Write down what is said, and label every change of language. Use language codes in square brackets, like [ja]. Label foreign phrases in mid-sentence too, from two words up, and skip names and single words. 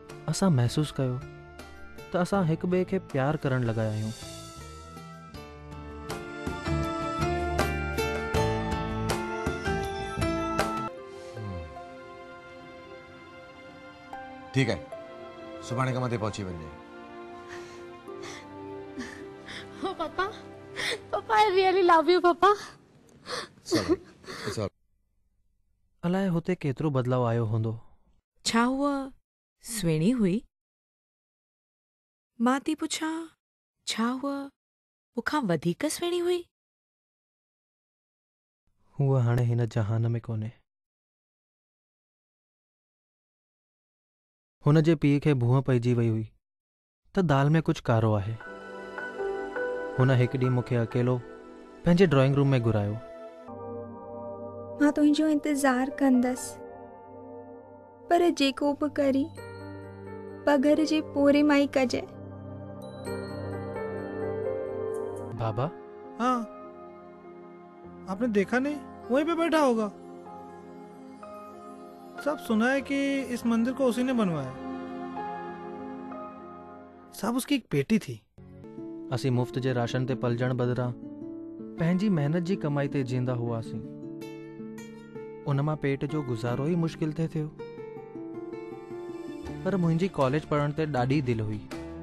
[sd] असां महसूस कयो त असां हिक ॿिए खे प्यार करण लॻा आहियूं। [hi] ठीक है, [sd] सुभाणे खां मथे पहुची वञे। [en] Oh, Papa. Papa, I really love you, Papa. It's all. [sd] अलाए हुते केतिरो बदलाव आयो हूंदो। छा हुआ सुहिणी हुई? मां थी पुछां, छा हुआ मूंखां वधीक सुहिणी हुई? हूअ हाणे हिन जहान में कोन्हे। हुन जे पीउ खे भूह पइजी वई हुई त दाल में कुझु कारो आहे। हुन हिकु ॾींहुं मूंखे अकेलो पंहिंजे ड्राइंग रूम में घुरायो। मां तुंहिंजो इंतज़ारु कंदसि, पर जेको बि करी पघर जे पोरे मां ई कजे। बाबा? [hi] हाँ, आपने देखा नहीं? वहीं पे बैठा होगा। सब सुना है कि इस मंदिर को उसी ने बनवाया। सब उसकी एक बेटी थी। [sd] असीं मुफ़्त जे राशन ते पलजण बदिरां पंहिंजी महिनत जी कमाई ते जींदा हुआसीं। उन मां पेट जो गुज़ारो ई मुश्किल थिए थियो। पर मुंहिंजी कॉलेज पढ़ण ते ॾाढी दिलि हुई।